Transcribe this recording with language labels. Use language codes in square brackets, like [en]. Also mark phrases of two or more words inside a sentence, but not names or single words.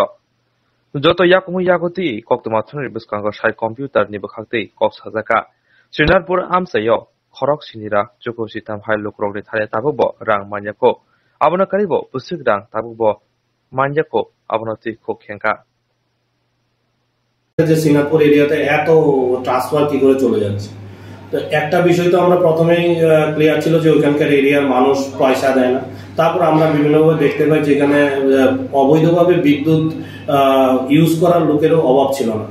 [trp] Joto yakumu yaguti koktomo thonri biskango shai computer ni bakhakti kok sajaka. Srinarpur amsayo Khorok sinira joko sitam hai lukrogni thare tabubo rang manyako abono karibo pusik rang tabubo manyako abono ti khokhenka [bn] যে সিঙ্গাপুর এরিয়াতে এত ট্রান্সফার কি করে চলে যাচ্ছে। তো একটা বিষয় তো আমরা প্রথমেই ক্লিয়ার ছিল যে ওইখানকার এরিয়ার মানুষ পয়সা দেয় না। তারপর আমরা বিভিন্নভাবে দেখতে পাই যেখানে অবৈধভাবে বিদ্যুৎ ইউজ করার লোকেরও অভাব ছিল না।